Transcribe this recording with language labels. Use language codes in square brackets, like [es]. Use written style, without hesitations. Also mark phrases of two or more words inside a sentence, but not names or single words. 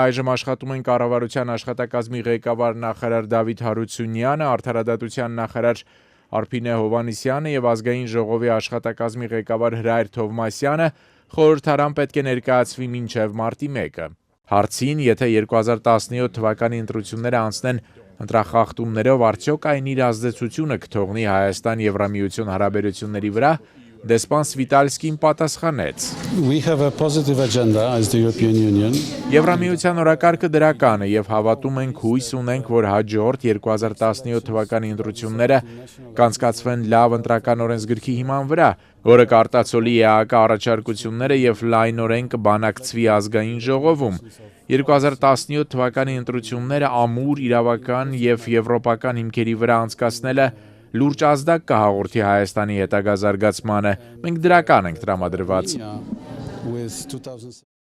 [hy] այժմ աշխատում են կառավարության աշխատակազմի ղեկավար նախարար Դավիթ Հարությունյանը, արդարադատության նախարար Արփինե Հովհաննիսյանը և ազգային ժողովի աշխատակազմի ղեկավար Հրայր Թովմասյանը խորհրդարան պետք է ներկայացվի մինչև մարտի 1-ը։ Հարցին, եթե 2017 թվականի ընտրությունները անցնեն ընտրախախտումներով, արդյոք այն իր ազդեցությունը կթողնի Հայաստան-Եվրամիություն հարաբերությունների վրա, դեսպան Սվիտալսկին պատասխանեց. [en] We have a positive agenda as the European Union. [hy] Եվրամիության օրակարգը դրական է և հավատում ենք, հույս ունենք, որ հաջորդ 2017 թվականի ընտրությունները կանցկացվեն լավ ընտրական օրենսգրքի հիման վրա, որը կարտացոլի ԵԱԿ առաջարկությունները և լայնորեն կբանակցվի ազգային ժողովում։ 2017 թվականի ընտրությունները ամուր, իրավական և եվրոպական հիմքերի վրա անցկացնելը լուրջ ազդակ կհաղորդի Հայաստանի հետագա զարգացմանը, մենք դրական ենք տրամադրված։